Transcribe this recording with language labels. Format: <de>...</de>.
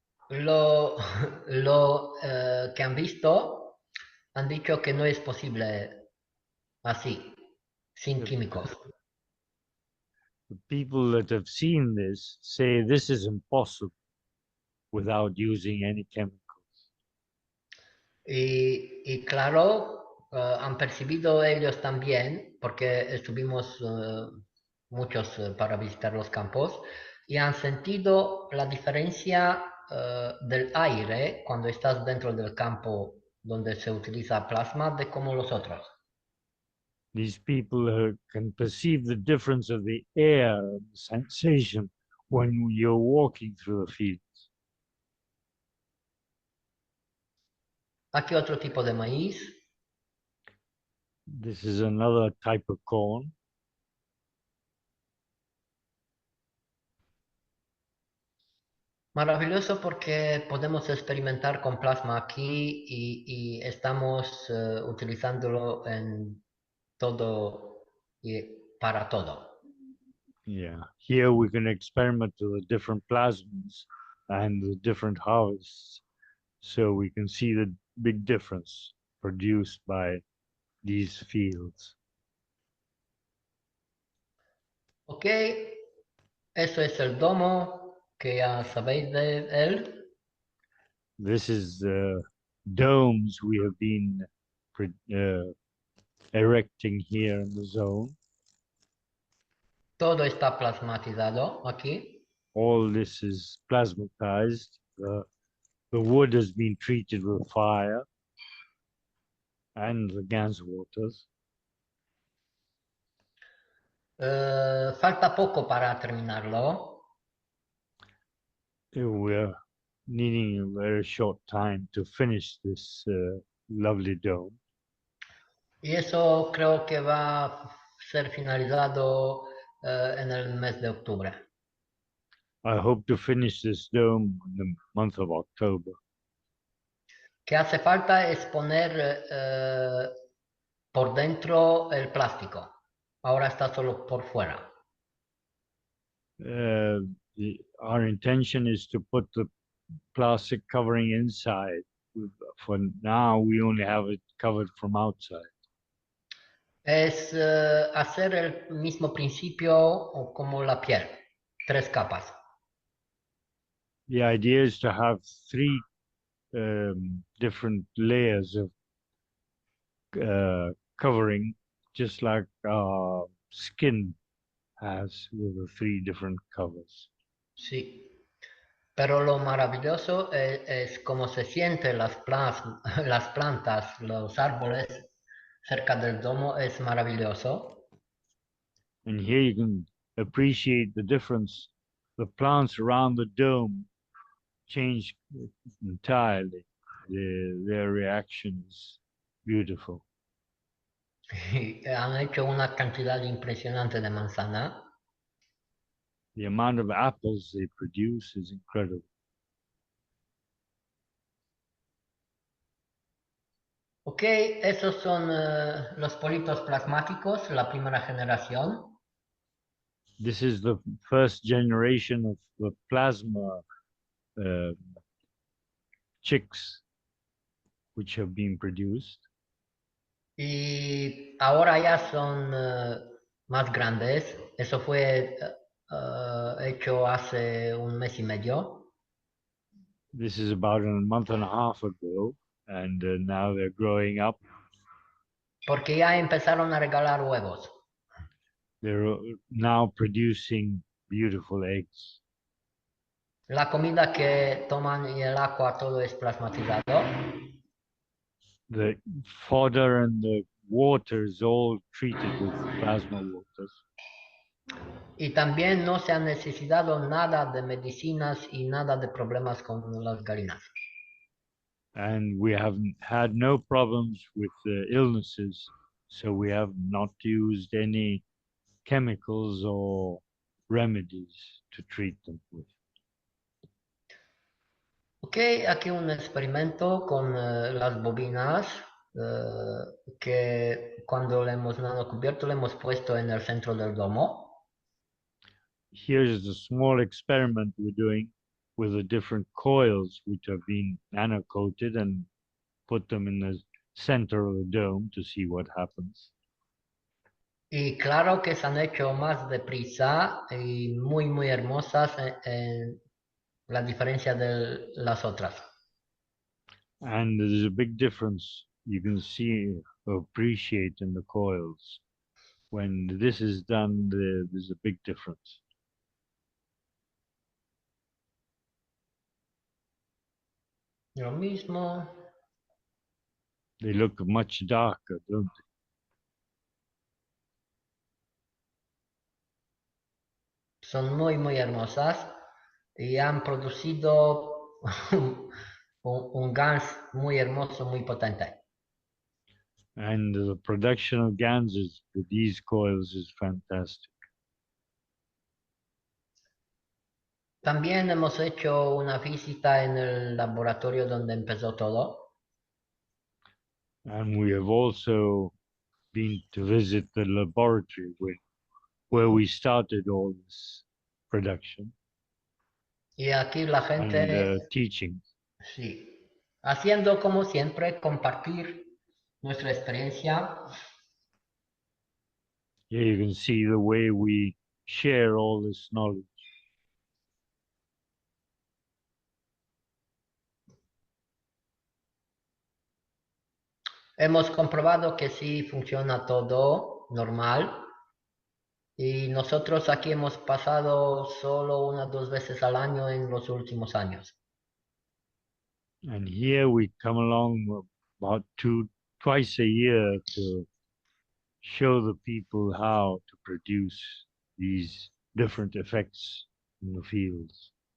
<es>Lo, lo que han visto han dicho que no es posible así, sin</es> <en>The,</en> <es>químicos.</es> <en>the people that have seen this say this is impossible without using any chemical.</en> <es>Y claro, han percibido ellos también, porque estuvimos muchos para visitar los campos, y han sentido la diferencia del aire cuando estás dentro del campo donde se utiliza plasma de como los otros.</es> <en>These people can perceive the difference of the air and the sensation when you're walking through the fields.</en> <es>Aquí otro tipo de maíz.</es> <en>This is another type of corn.</en> <es>Maravilloso porque podemos experimentar con plasma aquí y estamos utilizándolo en todo y para todo.</es> <en>Yeah, here we can experiment with the different plasmas and the different harvests, so we can see the big difference produced by these fields.</en> <es>Ok, eso es el domo que ya sabéis de él.</es> <en>This is the domes we have been erecting here in the zone.</en> <es>Todo está plasmatizado aquí.</es> <en>All this is plasmatized. The wood has been treated with fire and the gas waters.</en> <es>Falta poco para terminarlo.</es> <en>We're needing a very short time to finish this lovely dome.</en> <es>Y eso creo que va a ser finalizado en el mes de octubre.</es> <en>I hope to finish this dome in the month of October.</en> <es>Que hace falta es poner por dentro el plástico. Ahora está solo por fuera.</es> <en>Our intention is to put the plastic covering inside. For now, we only have it covered from outside.</en> <es>Es hacer el mismo principio como la piel, 3 capas.</es> <en>The idea is to have 3 different layers of covering, just like skin has with the 3 different covers.</en> <es>Sí. Pero lo maravilloso es cómo se sienten las plantas, los árboles cerca del domo, es maravilloso.</es> <en>And here you can appreciate the difference. The plants around the dome change entirely. Their reaction is beautiful.</en> <es>Han hecho una cantidad impresionante de manzana.</es> <en>The amount of apples they produce is incredible.</en> <es>Ok, esos son los politos plasmáticos, la primera generación.</es> <en>This is the first generation of the plasma chicks which have been produced.</en> <es>Y ahora ya son más grandes. Eso fue hecho hace un mes y medio.</es> <en>This is about a month and a half ago, and now they're growing up.</en> <es>Porque ya empezaron a regalar huevos.</es> <en>They're now producing beautiful eggs.</en> <es>La comida que toman y el agua, todo es plasmatizado.</es> <en>The fodder and the water is all treated with plasma waters.</en> <es>Y también no se ha necesitado nada de medicinas y nada de problemas con las gallinas.</es> <en>And we haven't had no problems with illnesses, so we have not used any chemicals or remedies to treat them with.</en> <es>Ok, aquí un experimento con las bobinas que cuando le hemos nanocubierto le hemos puesto en el centro del domo.</es> <en>Here's a small experiment we're doing with the different coils which have been nano-coated and put them in the center of the dome to see what happens.</en> <es>Y claro que se han hecho más deprisa y muy hermosas en la diferencia de las otras.</es> <en>And there's a big difference you can see or appreciate in the coils. When this is done, there's a big difference.</en> <es>Lo mismo.</es> <en>They look much darker, don't they?</en> <es>Son muy hermosas y han producido un gas muy hermoso, muy potente.</es> <en>And the production of ganses with these coils is fantastic.</en> <es>También hemos hecho una visita en el laboratorio donde empezó todo.</es> <en>And we have also been to visit the laboratory where we started all this production</en> <es>Y aquí la</es> <en>and</en> <es>gente,</es> <en>teaching.</en> <es>sí, haciendo como siempre, compartir nuestra experiencia.</es> <en>Here you can see the way we share all this knowledge.</en> <es>Hemos comprobado que sí funciona todo normal y nosotros aquí hemos pasado solo 1 o 2 veces al año en los últimos años.</es> <en>And here we come along about twice a year to show the people how to produce these different effects in the fields.</en>